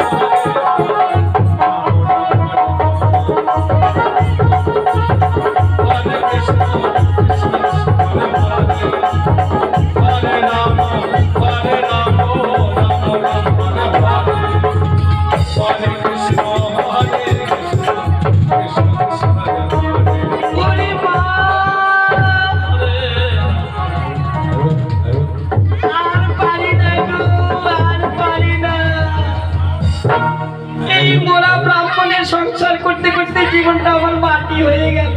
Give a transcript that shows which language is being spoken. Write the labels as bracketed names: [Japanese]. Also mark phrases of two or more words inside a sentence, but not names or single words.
[Sanskrit] Hare Krishna, Krishna Hare Hare, Hare Rama, Hare Rama, Rama Rama Hare Hare, Hare Krishna, Hare Krishna, Krishna Krishna Hare Hare. [Bangla] এই মোরা ব্রাহ্মণের সংসার করতে করতে জীবনটা আমার মাটি হয়ে গেল।